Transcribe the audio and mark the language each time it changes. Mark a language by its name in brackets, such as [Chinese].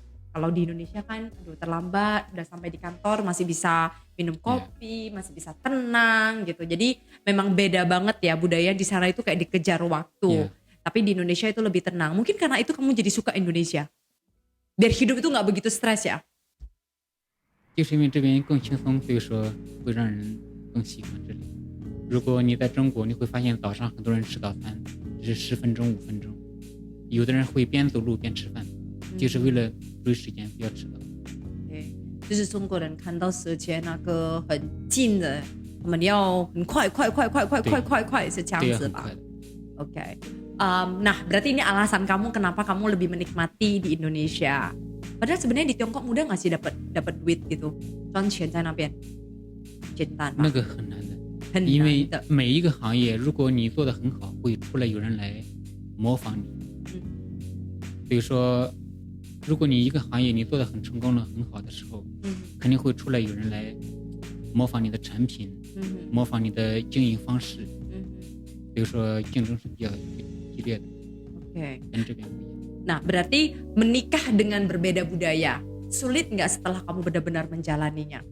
[Indonesian] Kalau di Indonesia kan terlambat udah sampai di kantor masih bisa minum kopi, masih bisa tenang gitu. Jadi memang beda banget ya budaya di sana itu kayak dikejar waktu. Tapi di Indonesia itu lebih tenang. Mungkin karena itu kamu jadi suka Indonesia. Biar hidup itu nggak begitu stres ya. [Chinese] 就是因为这边更轻松，所以说会让人更喜欢这里。如果你在中国，你会发现早上很多人吃早餐只是10分钟、5分钟，有的人会边走路边吃饭，就是为了追时间，不要迟到。对，就是中国人看到时间那个很近的，我们要很快，是这样子吧 ？OK。 [Indonesian] Nah berarti ini alasan kamu kenapa kamu lebih menikmati di Indonesia. Padahal sebenarnya di Tiongkok mudah nggak sih dapat duit gitu? [Chinese] 赚钱在那边简单吗？那个很难的，因为每一个行业，如果你做得很好，会出来有人来模仿你。所以说，如果你一个行业你做得很成功了、很好的时候，肯定会出来有人来模仿你的产品，模仿你的经营方式。所以说，竞争是比较 [Indonesian] Oke. Dan juga yang nah berarti menikah dengan berbeda budaya sulit nggak setelah kamu benar-benar menjalaninya?